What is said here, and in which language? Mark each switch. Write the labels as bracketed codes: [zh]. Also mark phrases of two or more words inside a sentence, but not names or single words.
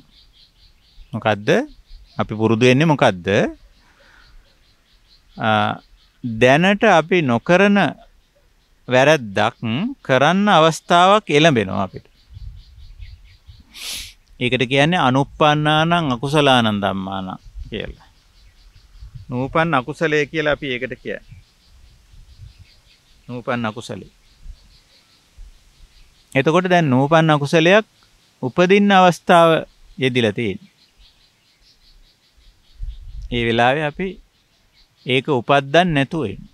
[si] මොකද්ද? අපි පුරුදු වෙන්නේ මොකද්ද? දැනට අපි නොකරන වැරද්දක් කරන්න අවස්ථාවක් එළඹෙනවා අපිට. [pi] ඒකට කියන්නේ අනුප්පන්නානං අකුසලානං ධම්මානං කියලා. [si] නූපන් අකුසලයේ කියලා අපි ඒකට කියන්නේ. නූපන් අකුසලේ. එතකොට දැන් නූපන් අකුසලයක් උපදින්න අවස්ථාව යෙදිලා තියෙන්නේ. ඒ වෙලාවේ අපි ඒක උපද්දන්න නැතුව ඉන්නේ.